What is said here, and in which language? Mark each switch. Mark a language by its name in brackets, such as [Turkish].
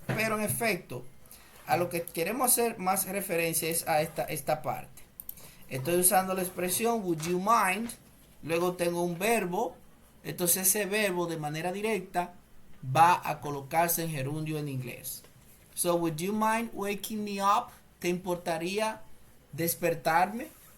[Spanish] Pero en efecto, a lo que queremos hacer más referencia es a esta parte. Estoy usando la expresión would you mind, luego tengo un verbo, entonces ese verbo de manera directa va a colocarse en gerundio en inglés. [English] So, would you mind waking me up? [Spanish] ¿Te importaría despertarme?